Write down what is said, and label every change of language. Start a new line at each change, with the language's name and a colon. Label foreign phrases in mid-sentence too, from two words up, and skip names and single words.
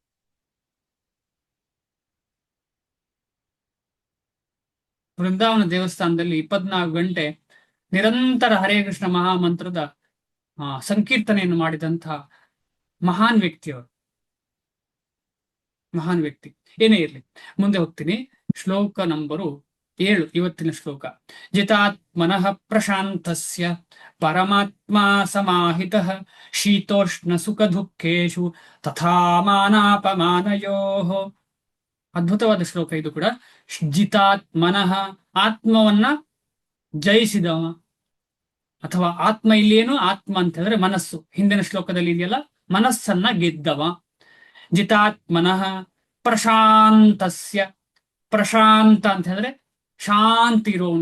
Kannada: ವೃಂದಾವನ ದೇವಸ್ಥಾನದಲ್ಲಿ 24 ಗಂಟೆ ನಿರಂತರ ಹರೇ ಕೃಷ್ಣ ಮಹಾಮಂತ್ರದ ಸಂಕೀರ್ತನೆಯನ್ನು ಮಾಡಿದಂತಹ ಮಹಾನ್ ವ್ಯಕ್ತಿಯವರು. ಮಹಾನ್ ವ್ಯಕ್ತಿ. ಏನೇ ಇರಲಿ, ಮುಂದೆ ಹೋಗ್ತೀನಿ. ಶ್ಲೋಕ ನಂಬರು 7, ಇವತ್ತಿನ ಶ್ಲೋಕ.
Sanskrit: ಜಿತಾತ್ಮನಃ ಪ್ರಶಾಂತಸ್ಯ ಪರಮಾತ್ಮ ಸಮಾಹಿತಃ ಶೀತೋಷ್ಣ ಸುಖ ದುಃಖೇಶು ತಥಾ ಮಾನಾಪಮಾನಯೋಃ.
Kannada: ಅದ್ಭುತವಾದ ಶ್ಲೋಕ ಇದು ಕೂಡ. ಜಿತಾತ್ಮನಃ, ಆತ್ಮವನ್ನ ಜಯಿಸಿದವ, ಅಥವಾ ಆತ್ಮ ಇಲ್ಲಿ ಏನು ಆತ್ಮ ಅಂತ ಹೇಳಿದ್ರೆ ಮನಸ್ಸು. ಹಿಂದಿನ ಶ್ಲೋಕದಲ್ಲಿ ಇದೆಯಲ್ಲ, ಮನಸ್ಸನ್ನ ಗೆದ್ದವ.
Sanskrit: ಜಿತಾತ್ಮನಃ ಪ್ರಶಾಂತಸ್ಯ,
Kannada: ಪ್ರಶಾಂತ ಅಂತ ಹೇಳಿದ್ರೆ ಶಾಂತಿ ಇರುವವನು.